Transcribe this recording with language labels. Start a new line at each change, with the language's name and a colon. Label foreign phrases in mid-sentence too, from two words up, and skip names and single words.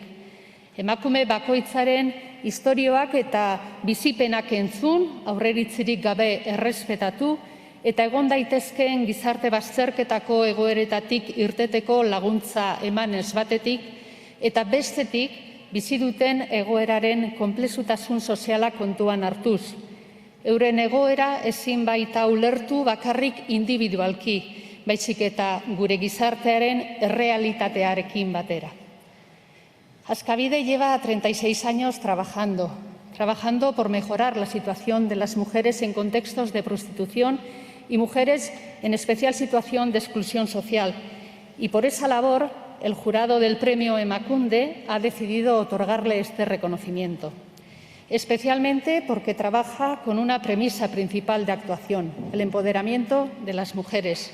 Basque: Emakume bakoitzaren istorioak eta bizipenak entzun, aurreritzirik gabe errespetatu, eta egon daitezkeen gizarte bazterketako egoeretatik irteteko laguntza emanez batetik, eta bestetik bizi duten egoeraren konplexutasun soziala kontuan hartuz. Euren egoera ezin baita ulertu bakarrik individualki, baizik eta gure gizartearen errealitatearekin batera.
Spanish: Askabide lleva 36 años trabajando por mejorar la situación de las mujeres en contextos de prostitución y mujeres en especial situación de exclusión social. Y por esa labor, el jurado del Premio Emakunde ha decidido otorgarle este reconocimiento, especialmente porque trabaja con una premisa principal de actuación, el empoderamiento de las mujeres.